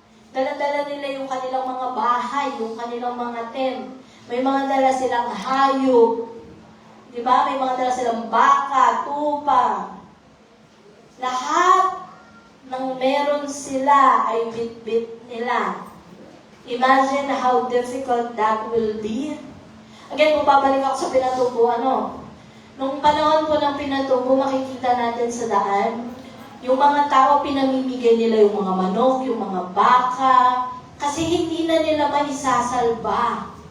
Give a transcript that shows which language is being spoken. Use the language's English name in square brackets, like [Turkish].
[Filipino] Dala-dala nila yung kanilang mga bahay, yung kanilang mga tent. May mga dala silang hayop. Di ba? May mga dala silang baka, tupa. Lahat ng meron sila ay bit-bit nila. [English] Imagine how difficult that will be. [Filipino] Again, kung babalik ako sa pinatubo, nung panahon po ng pinatubo, makikita natin sa daan, yung mga tao, pinamimigay nila yung mga manok, yung mga baka, kasi hindi na nila maisasalba.